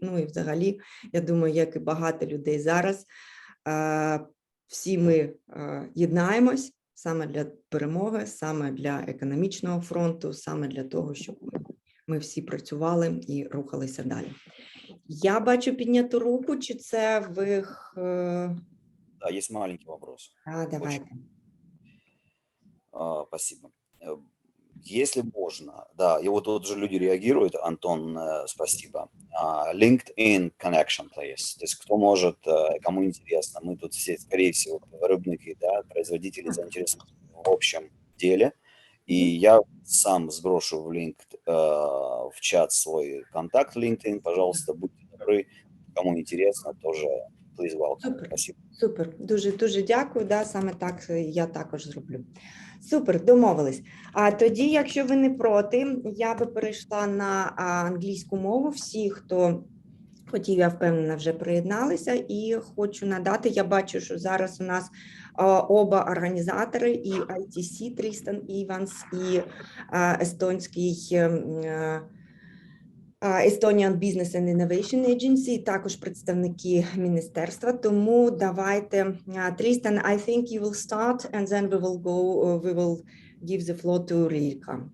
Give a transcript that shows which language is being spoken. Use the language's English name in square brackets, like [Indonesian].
[Ukrainian] Ну і взагалі, я думаю, як і багато людей зараз, всі ми єднаємось саме для перемоги, саме для економічного фронту, саме для того, щоб ми всі працювали і рухалися далі. Я бачу підняту руку, чи це ви... [Russian] Да, есть маленький вопрос. Давайте. Спасибо. Если можно, да, и вот тут же люди реагируют, Антон, спасибо. [English] LinkedIn connection, please. [Russian] То есть кто может, кому интересно, мы тут все, скорее всего, рыбники, да, производители заинтересованы в общем деле. И я сам сброшу в чат свой контакт LinkedIn, пожалуйста, будьте добры, кому интересно, тоже [English] please welcome. [Russian] Супер. Спасибо. [Ukrainian] Супер, дуже дякую, да, саме так я також зроблю. Супер, домовились. А тоді, якщо ви не проти, я би перейшла на англійську мову. Всі, хто хотів, я впевнена, вже приєдналися, і хочу надати, я бачу, що зараз у нас оба організатори, і ITC, Трістан Іванс, і естонський Estonian Business and Innovation Agency, також представники міністерства. Тому давайте, [English] Tristan, I think you will start, and then we will give the floor to Rilka.